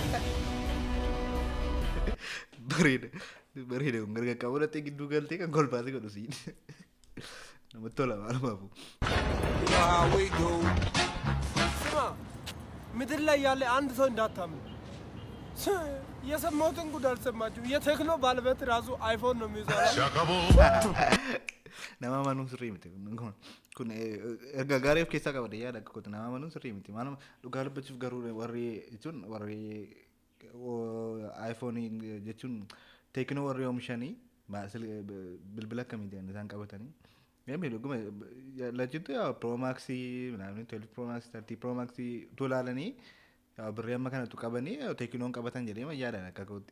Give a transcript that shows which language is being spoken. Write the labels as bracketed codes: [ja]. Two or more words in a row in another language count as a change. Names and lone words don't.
[om] Bareeda. Bareeda kun gargar qaburratti gidduu galtee kan kolfaasee godhu siin. Namatti tola maalumaafu. [am] ስማ ምድር ላይ ያለ አንድ ሰው እንዳታምን። የሰማሁትን ጉድ አልሰማችሁም? የቴክኖ ባለቤት ራሱ አይፎን ነው የሚይዘው። [om] Nama manuun sirrii miti. Kun erga gaarii of keessaa qaba yaada akka kooti nama manuun sirrii miti. Maanuma dhugaa dubbachuuf garuu warri jechuun warri iPhone jechuun teeknoo warri oomishanii bilbila akkamiitiin isaan qabatanii Gambe dhuguma lachitu yaa Pro Max ምናምን 12 Pro Max 30 Pro Max dolalanii yaa birrii amma kanatu qabanii teekinoon qabatan jedhee ma yaadan akka kootti.